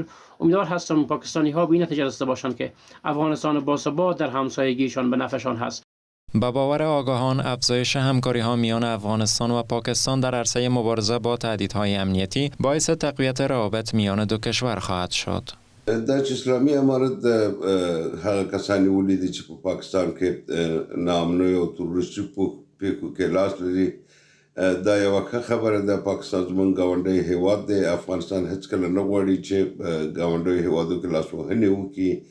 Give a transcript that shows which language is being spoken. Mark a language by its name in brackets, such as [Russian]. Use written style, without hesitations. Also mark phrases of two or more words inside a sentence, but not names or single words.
[Persian] امیدوار هستم پاکستانی‌ها به این نتیجه رسیده باشند که افغانستان با ثبات در همسایگیشان به نفعشان هست. با باور آگاهان افزایش همکاری‌ها میان افغانستان و پاکستان در عرصه مبارزه با تهدیدهای امنیتی باعث تقویت روابط میان دو کشور خواهد شد. [Pashto] داعش اسلامی امارت هغه کسانی ولیدي چې په پاکستان کې نامنوي او تروریستي پیښو کې لاس لري. دا یو ښه خبره ده. پاکستان زموږ ګاونډی هیواد دی. افغانستان هیڅکله نه غواړي چې ګاونډیو هیوادو کې لاسوهنې وکړي.